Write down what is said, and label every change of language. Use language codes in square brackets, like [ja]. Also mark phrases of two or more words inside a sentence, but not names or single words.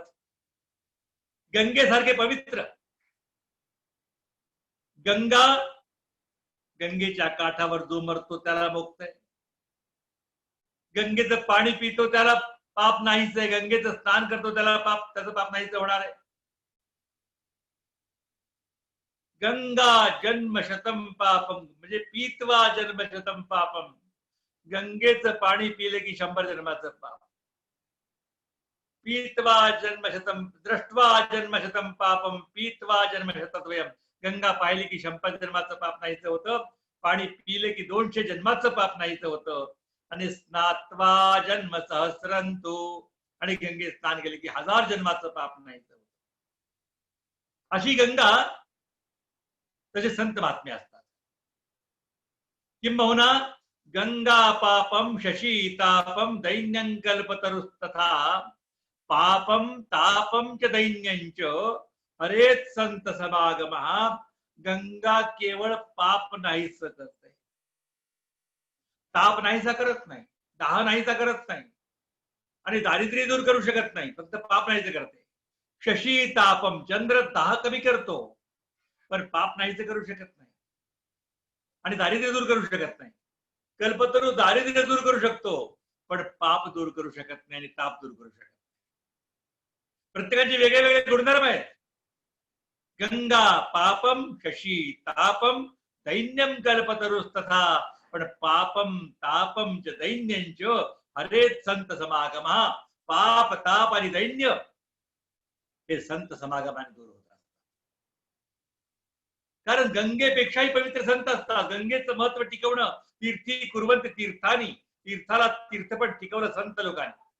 [mr] गंगेसारखे पवित्र, गंगा, गंगेच्या काठावर जो मरतो त्याला मुक्त आहे। गंगेचं पाणी पितो त्याला पाप नाहीच आहे। गंगेचं स्नान करतो त्याला त्याचं पाप नाहीच होणार आहे। [sa] गंगा जन्मशतम पापम, म्हणजे पीत्वा जन्मशतम पापम। [mr] गंगेचं पाणी पिले की 100 जन्माचं पाप। [sa] पीत्वा जन्मशतम, दृष्ट्वा जन्मशतम पापम, पीत्वा जन्मशतद्वयम। [mr] गंगा पाहिली की 100 जन्माचं पाप नाहीचं होतं, पाणी पिले की 200 जन्माचं पाप नाहीचं होतं। आणि [sa] स्नात्वा जन्म सहस्रंतु, [mr] आणि गंगे स्नान केले की 1000 जन्माचं पाप नाहीचं होतं। अशी गंगा, तसे संत महात्मे असतात। [sa] किंबहुना गंगा पापम शशीतापम दैन्यं कल्पतरुस्तथा, पापम तापम च दैन्यंच हरेच संत समागम. [mr] गंगा केवळ पाप नाहीसा करते, ताप नाहीसा करत नाही, दाह नाहीसा करत नाही, आणि दारिद्र्य दूर करू शकत नाही, फक्त पाप नाहीच करते. [sa] शशी तापम, [mr] चंद्र दाह कमी करतो पण पाप नाहीच करू शकत नाही आणि दारिद्र्य दूर करू शकत नाही. कल्पतरू दारिद्र्य दूर करू शकतो पण पाप दूर करू शकत नाही आणि ताप दूर करू शकत नाही. प्रत्येकाचे वेगळे वेगळे गुणधर्म आहेत. [sa] गंगा पापम, शशी तापम, दैन्यम कल्पतरुस्तथा. पण पापम तापम च दैन्यंच हरेच संत समागम. [mr] पाप ताप आणि दैन्य हे संत समागमाने दूर होतात. कारण गंगेपेक्षाही पवित्र संत असतात. गंगेचं महत्व टिकवणं, [sa] तीर्थी कुर्वंत तीर्थानी, [mr] तीर्थाला तीर्थपट टिकवलं संत लोकांनी.